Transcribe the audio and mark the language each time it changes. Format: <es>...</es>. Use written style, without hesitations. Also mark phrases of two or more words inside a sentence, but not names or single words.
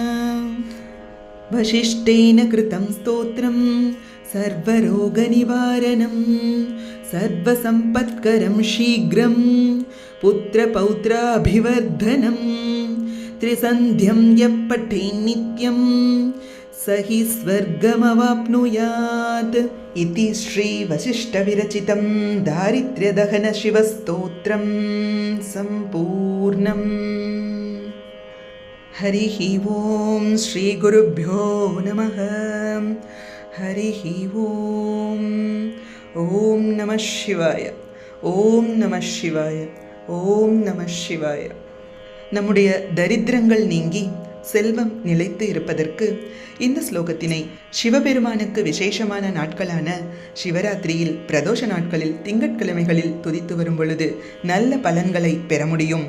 <sa>वसिष्ठेन कृतं स्तोत्रं सर्वरोगनिवारणं सर्वसम्पत्करं शीघ्रं पुत्रपौत्राभिवर्धनं त्रिसन्ध्यं यः पठेन्नित्यं स हि स्वर्गमवाप्नुयात् इति श्री वसिष्ठविरचितं दारिद्र्यदहन शिवस्तोत्रं सम्पूर्णम्. हरिः ओं श्री गुरुभ्यो नमः. हरिः ओं. ओं नमः शिवाय. ओं नमः शिवाय.</sa> <ta>ஓம் நம சிவாய. நம்முடைய தரித்திரங்கள் நீங்கி செல்வம் நிலைத்து இருப்பதற்கு இந்த ஸ்லோகத்தினை சிவபெருமானுக்கு விசேஷமான நாட்களான சிவராத்திரியில், பிரதோஷ நாட்களில், திங்கட்கிழமைகளில் துதித்து வரும் பொழுது நல்ல பலன்களை பெற முடியும்.</ta>